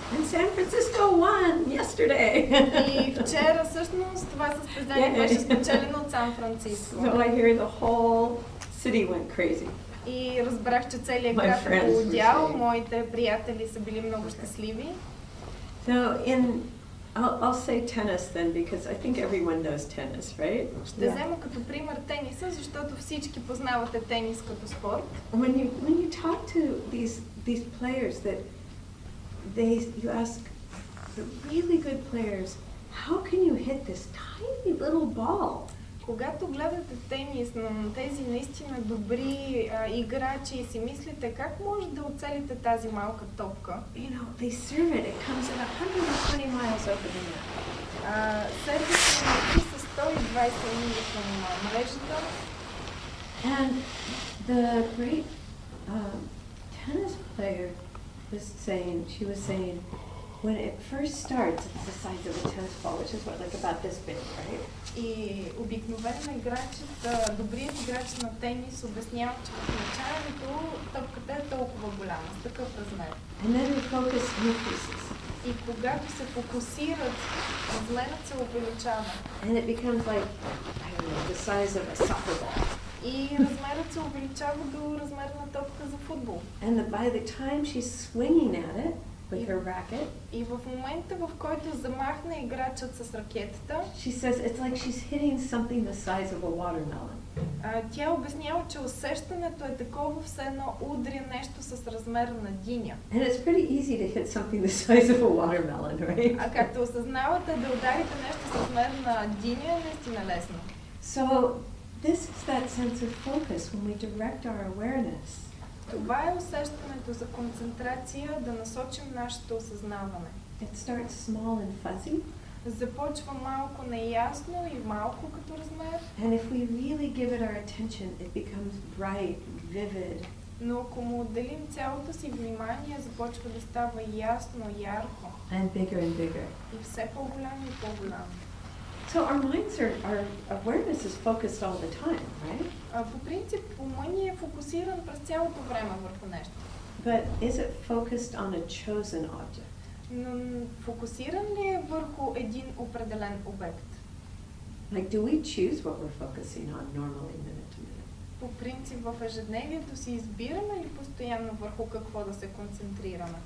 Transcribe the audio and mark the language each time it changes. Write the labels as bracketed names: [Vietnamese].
[English] And San Francisco won yesterday. [Bulgarian] И вчера всъщност това състезание беше спечелено от Сан Франциско. [English] So I hear the whole city went crazy. [Bulgarian] И разбрах, че целият [English] My [Bulgarian] град е [English] friends were [Bulgarian] полудял, [English] saying. [Bulgarian] моите приятели са били много щастливи. [English] So I'll say tennis then because I think everyone knows tennis, right? [Bulgarian] Ще взема като пример тениса, защото всички познавате тенис като спорт. [English] When you talk to these players that you ask the really good players, how can you hit this tiny little ball? [Bulgarian] Когато гледате тенис на тези наистина добри играчи и си мислите как може да оцелите тази малка топка, [English] You know, they serve it. It comes at 120 miles over the net. [Bulgarian] сервисът лети с 120 мили към мрежата. [English] And the great tennis player was saying, when it first starts, it's the size of a tennis ball, which is what, like about this big, right? [Bulgarian] И обикновено играчът, добрият играч на тенис обяснява, че в началото топката е толкова голяма, с такъв размер. [English] And then the focus increases. [Bulgarian] И когато се фокусират, размерът се увеличава. [English] And it becomes like, I don't know, the size of a soccer ball. [Bulgarian] И размерът се увеличава до размер на топка за футбол. [English] And by the time she's swinging at it with her racket, [Bulgarian] И в момента, в който замахне играчът с ракетата, [English] she says it's like she's hitting something the size of a watermelon. [Bulgarian] тя обяснява, че усещането е такова, все едно удря нещо с размер на диня. [English] And it's pretty easy to hit something the size of a watermelon, right? [Bulgarian] А както осъзнавате, да ударите нещо с размер на диня е наистина лесно. [English] So this is that sense of focus when we direct our awareness. [Bulgarian] Това е усещането за концентрация, да насочим нашето осъзнаване. [English] It starts small and fuzzy, [Bulgarian] Започва малко неясно и малко като размер, [English] and if we really give it our attention, it becomes bright, vivid. [Bulgarian] но ако му отделим цялото си внимание, започва да става ясно, ярко [English] And bigger. [Bulgarian] и все по-голямо и по-голямо. [English] So our our awareness is focused all the time, right? [Bulgarian] По принцип, умът ни е фокусиран през цялото време върху нещо. [English] But is it focused on a chosen object? [Bulgarian] Но фокусиран ли е върху един определен обект? [English] Like, do we choose what we're focusing on normally minute to minute? [Bulgarian] По принцип, в ежедневието си избираме ли постоянно върху какво да се концентрираме?